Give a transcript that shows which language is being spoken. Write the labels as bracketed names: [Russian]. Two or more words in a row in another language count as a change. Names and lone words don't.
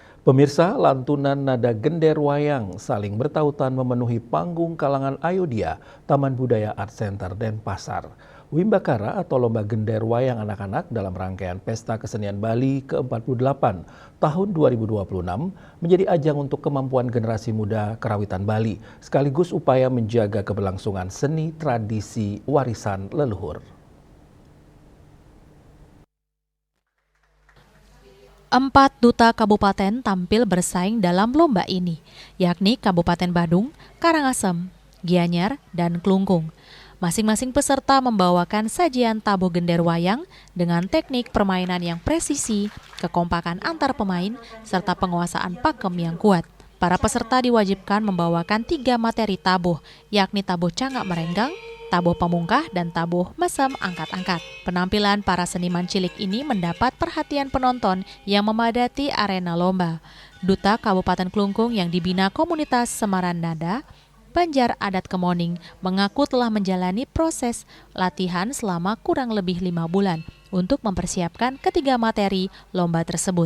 [Indonesian] Pemirsa, lantunan nada gender wayang saling bertautan memenuhi panggung kalangan Ayodhya, Taman Budaya Art Center Denpasar. Wimbakara atau Lomba Gender Wayang Anak-anak dalam rangkaian Pesta Kesenian Bali ke-48 tahun 2026 menjadi ajang untuk kemampuan generasi muda karawitan Bali, sekaligus upaya menjaga keberlangsungan seni tradisi warisan leluhur. 4 duta kabupaten tampil bersaing dalam lomba ini, yakni Kabupaten Badung, Karangasem, Gianyar, dan Klungkung. Masing-masing peserta membawakan sajian tabuh gender wayang dengan teknik permainan yang presisi, kekompakan antar pemain, serta penguasaan pakem yang kuat. Para peserta diwajibkan membawakan 3 materi tabuh, yakni tabuh cangak merenggang, tabuh pamungkah, dan tabuh mesem angkat-angkat. Penampilan para seniman cilik ini mendapat perhatian penonton yang memadati arena lomba. Duta Kabupaten Klungkung yang dibina komunitas Semaran Nada, Banjar Adat Kemoning, mengaku telah menjalani proses latihan selama kurang lebih 5 bulan untuk mempersiapkan ketiga materi lomba tersebut.